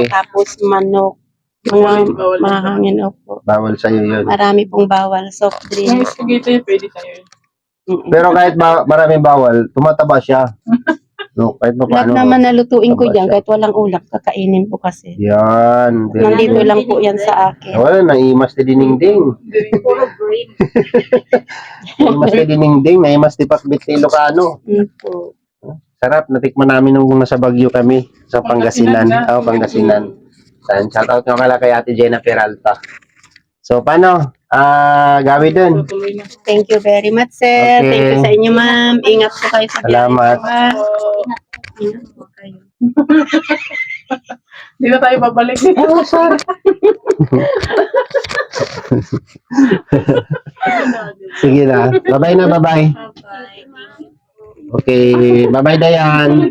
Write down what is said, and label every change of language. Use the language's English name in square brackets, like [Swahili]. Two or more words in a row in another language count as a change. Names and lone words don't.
[Filipino] Tapos manok. Mga mahangin. Opo. Bawal sa'yo yun. Marami pong bawal. Soft Yung drinks. spaghetti, pwede sa'yo yun. Pero kahit maraming bawal, tumataba siya. No, kahit pa Lahat paano. naman nalutuin ko Taba dyan, siya. kahit walang ulam, kakainin ko kasi. Yan. very Nandito good. lang po yan sa akin. Wala, [Iloko] naimas ti diningding. [Filipino] puro green. [Iloko] Naimas ti diningding, naimas ti pakbit ti Ilocano. [Filipino] Po. Sarap, natikman namin nung nasa Baguio kami, sa Pangasinan. Pangasinan Oo, Pangasinan. Shoutout nga pala kay Ate Jenna Peralta. So, paano? Gawi dun. Tutuloy na. [English] Thank you very much, sir. Okay. Thank you [Filipino] sa inyo, ma'am. Ingat po kayo sa biyahe. Salamat. Ha? Ingat po kayo. Hindi na tayo babalik. [English] Oh, sorry. [Filipino] Sige na. Bye-bye na, bye-bye. [English] Okay, bye-bye Dayan.